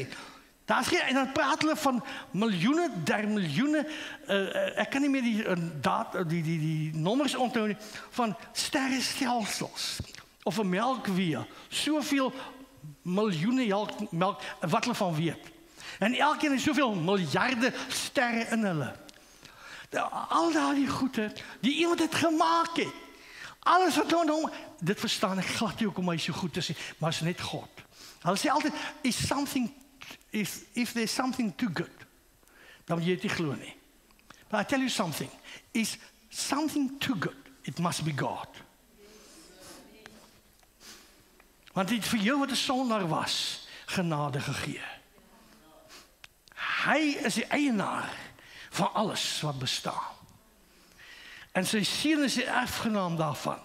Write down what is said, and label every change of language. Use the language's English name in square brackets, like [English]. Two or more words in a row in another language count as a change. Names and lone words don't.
[Afrikaans] Daar is geen, en dan praat hulle van miljoene, der miljoene, ek kan nie meer die nommers onthou nie, van sterrestelsels, of 'n melkweg, soveel miljoene melk, wat hulle van weet. En elkeen het soveel miljarde sterre in hulle. Al daardie goede, die iemand het gemaak het. Alles wat hom, dit verstaan ek glad nie hoekom hy so goed is, maar is net God. Hulle sê altyd, [English] if there's something too good, [Afrikaans] dan moet jy dit nie glo nie. [English] But I tell you something, is something too good, it must be God. [Afrikaans] Want dit vir jou wat 'n sondaar was, genade gegee. Hy is die eienaar van alles wat bestaan. En sy seun is die erfgenaam daarvan.